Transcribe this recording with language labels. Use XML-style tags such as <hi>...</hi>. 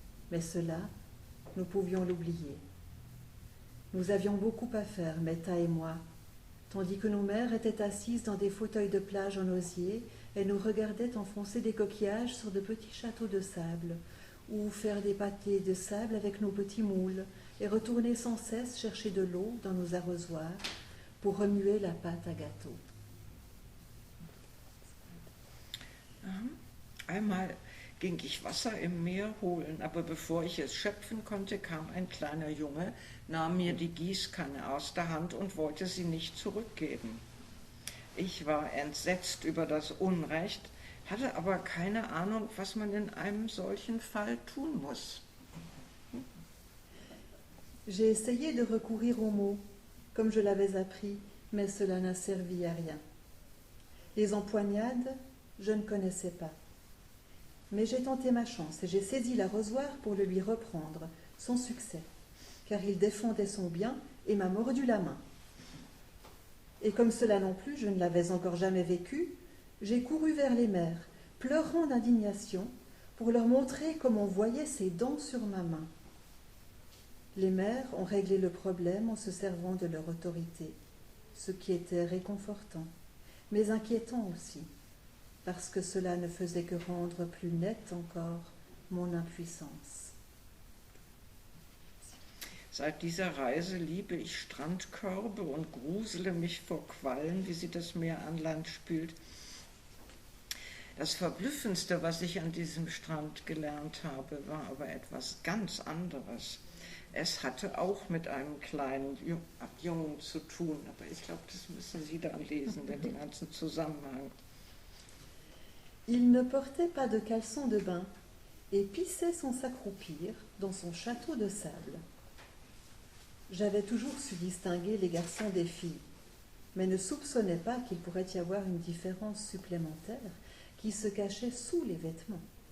<fr>Mais cela, nous pouvions l'oublier. Nous avions beaucoup à faire, Metta et moi, tandis que nos mères étaient assises dans des fauteuils de plage en osier et nous regardaient enfoncer des coquillages sur de petits châteaux de sable, ou faire des pâtés de sable avec nos petits moules, et retourner sans cesse chercher de l'eau dans nos arrosoirs pour remuer la pâte à gâteau.</fr> <de>Einmal ging ich Wasser im Meer holen, aber bevor ich es schöpfen konnte, kam ein kleiner Junge, nahm mir die Gießkanne aus der Hand und wollte sie nicht zurückgeben. Ich war entsetzt über das Unrecht, hatte aber keine Ahnung, was man in einem solchen Fall tun muss.</de> <fr>J'ai essayé de recourir aux mots, comme je l'avais appris, mais cela n'a servi à rien. Les empoignades, je ne connaissais pas. Mais j'ai tenté ma chance et j'ai saisi l'arrosoir pour le lui reprendre, sans succès, car il défendait son bien et m'a mordu la main. Et comme cela non plus, je ne l'avais encore jamais vécu, j'ai couru vers les mères, pleurant d'indignation, pour leur montrer comme on voyait ses dents sur ma main. Les mères ont réglé le problème en se servant de leur autorité, ce qui était réconfortant, mais inquiétant aussi, parce que cela ne faisait que rendre plus nette encore mon impuissance.</fr> <de>Seit dieser Reise liebe ich Strandkörbe und grusele mich vor Quallen, wie sie das Meer an Land spült. Das Verblüffendste, was ich an diesem Strand gelernt habe, war aber etwas ganz anderes. Es hatte auch mit einem kleinen Jungen zu tun, aber ich glaube, das müssen Sie dann lesen, den ganzen Zusammenhang.</de> <fr>Il ne portait pas de caleçon de bain et pissait sans s'accroupir dans son château de sable. J'avais toujours su distinguer les garçons des filles, mais ne soupçonnais pas qu'il pourrait y avoir une différence supplémentaire qui se cachait sous les vêtements.</fr>